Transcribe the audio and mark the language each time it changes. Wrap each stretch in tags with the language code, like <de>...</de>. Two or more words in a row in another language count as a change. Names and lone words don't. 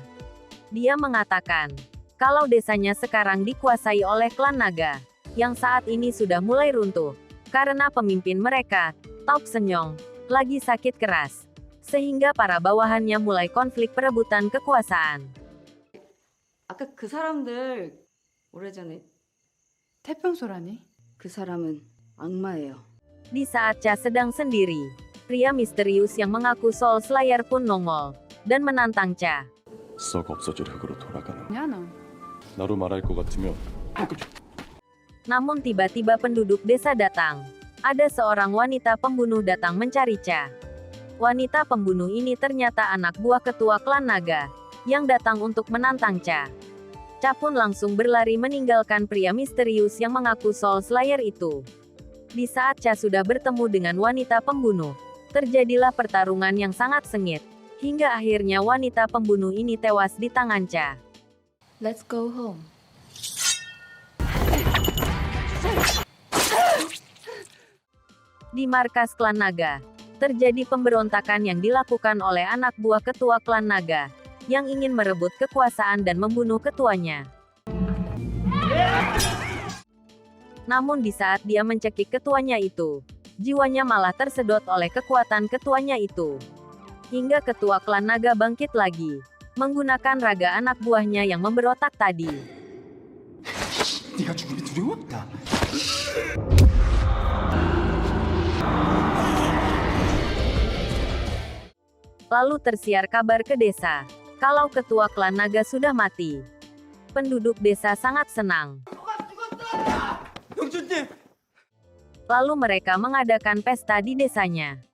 <id>Dia mengatakan, kalau desanya sekarang dikuasai oleh klan naga, yang saat ini sudah mulai runtuh, karena pemimpin mereka, Tauk Senyong, lagi sakit keras. Sehingga para bawahannya mulai konflik perebutan kekuasaan.</id> <ko>아까 그 사람들 오래전에 태평소라니? 그 사람은 악마예요.</ko> <id>Di saat Cha sedang sendiri, pria misterius yang mengaku Soul Slayer pun nongol, dan menantang Cha.</id> <ko>썩 없어질 흙으로 돌아가는. 야 너. 나로 말할 것 같으면</ko> <id>Namun tiba-tiba penduduk desa datang. Ada seorang wanita pembunuh datang mencari Cha. Wanita pembunuh ini ternyata anak buah ketua klan naga, yang datang untuk menantang Cha. Cha pun langsung berlari meninggalkan pria misterius yang mengaku Soul Slayer itu. Di saat Cha sudah bertemu dengan wanita pembunuh, terjadilah pertarungan yang sangat sengit, hingga akhirnya wanita pembunuh ini tewas di tangan Cha.</id> <en>Let's go home.</en> <id>Di markas klan naga, terjadi pemberontakan yang dilakukan oleh anak buah ketua klan naga, yang ingin merebut kekuasaan dan membunuh ketuanya. Namun di saat dia mencekik ketuanya itu, jiwanya malah tersedot oleh kekuatan ketuanya itu. Hingga ketua klan naga bangkit lagi, menggunakan raga anak buahnya yang memberontak tadi.</id> <ko>네가 죽음이 두려워? 나.</ko> <id>Lalu tersiar kabar ke desa, kalau ketua klan naga sudah mati. Penduduk desa sangat senang. Lalu mereka mengadakan pesta di desanya.</id>